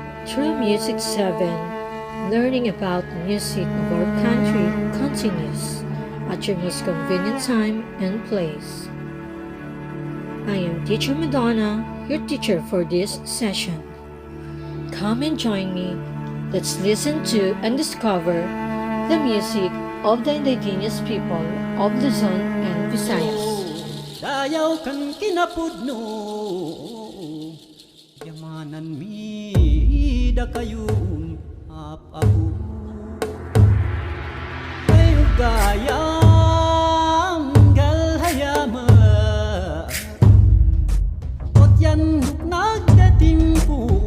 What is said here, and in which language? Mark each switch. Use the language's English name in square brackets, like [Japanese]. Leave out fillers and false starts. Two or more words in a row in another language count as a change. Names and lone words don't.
[English] Through Music 7, learning about the music of our country continues at your most convenient time and place. I am Teacher Madonna, your teacher for this session. Come and join me. Let's listen to and discover the music of the indigenous people of Luzon and Visayas. [Iloko] Dayaw kan kinapudno yamanan mi da kayong apapu ay gayang galhayama ot yan nagdating po